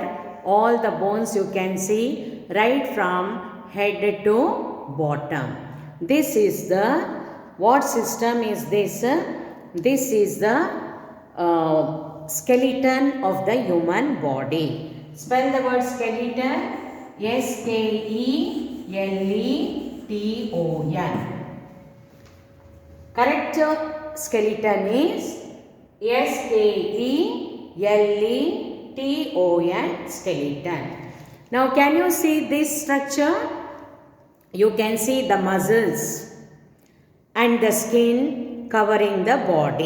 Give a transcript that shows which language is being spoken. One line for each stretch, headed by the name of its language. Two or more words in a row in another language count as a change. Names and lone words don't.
English: All the bones you can see right from head to bottom. This is the, what system is this? This is the skeleton of the human body. Spell the word skeleton. S-K-E-L-E-T-O-N. Correct skeleton is S-K-E-L-E-T-O-N. Skeleton. Now can you see this structure? You can see the muscles and the skin covering the body.